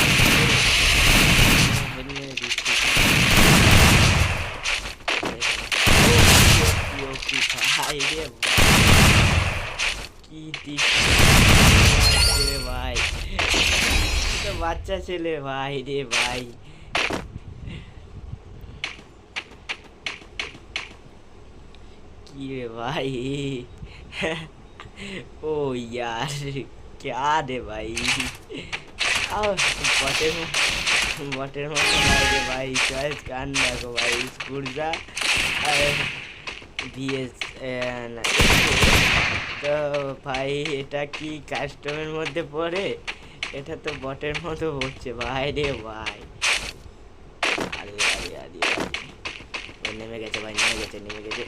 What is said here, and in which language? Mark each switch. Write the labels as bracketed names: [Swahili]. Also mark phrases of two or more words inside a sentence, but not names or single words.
[Bangla] ভাই রে কি দিচ্ছে ভাই, তো বাচ্চা ছেলে ভাই রে ভাই। কি রে ভাই [Hindi] ओ यार क्या रे भाई [Bangla] बटेर बटेर मতো লাগে ভাই। চয়েস গান দেখো ভাই, স্কুরজা ভিএস। তো ভাই এটা কি কাস্টমের মধ্যে পড়ে? এটা তো বটের মতো হচ্ছে ভাই রে ভাই। আরে আরে আরে আরে নেমে গেছে ভাই, নেমে গেছে নেমে গেছে।